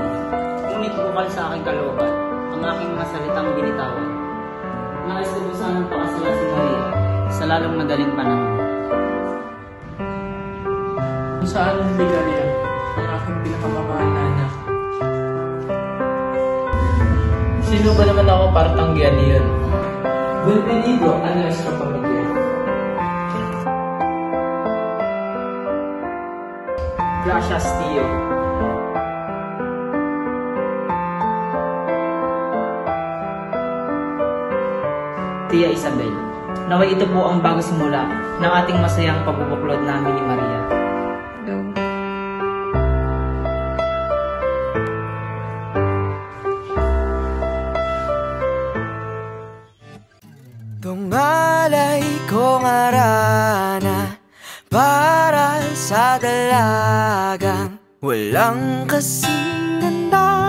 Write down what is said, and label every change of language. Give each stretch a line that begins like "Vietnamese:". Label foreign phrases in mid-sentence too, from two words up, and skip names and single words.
Filipino: Ngunit bukal sa aking kalooban, ang aking mga salitang binitawan. Nais ko sanang pakasalan si Maria sa lalong madaling panahon. Kung saan ang ligalia ang aking pinakamamahal na anak. Sino ba naman ako para tanggihan niyan?
Spanish: Bienvenido a nuestra familia. Gracias, tío. Tia Isabel,
Filipino: naway ito po ang bago simula ng ating masayang pagbubuklod namin ni Maria. Tungalay kong arana para sa dalagang walang kasing ganda.